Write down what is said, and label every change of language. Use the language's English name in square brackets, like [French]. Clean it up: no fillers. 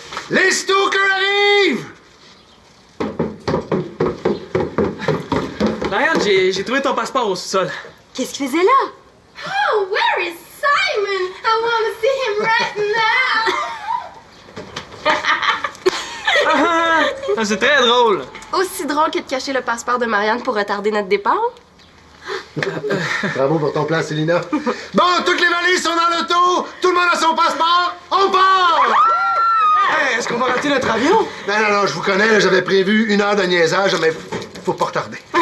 [French] Les stalkers arrivent! Marianne, j'ai trouvé ton passeport au sous-sol. Qu'est-ce qu'il faisait là? [English] Oh, where is Simon? I want to see him right now. [French] Ah, c'est très drôle. Aussi drôle que de cacher le passeport de Marianne pour retarder notre départ. Bravo pour ton plan, Célina. Bon, toutes les valises sont dans l'auto! Tout le monde a son passeport! On part! Hey, est-ce qu'on va rater notre avion? Non, je vous connais, là, j'avais prévu 1 heure de niaisage, mais faut pas retarder.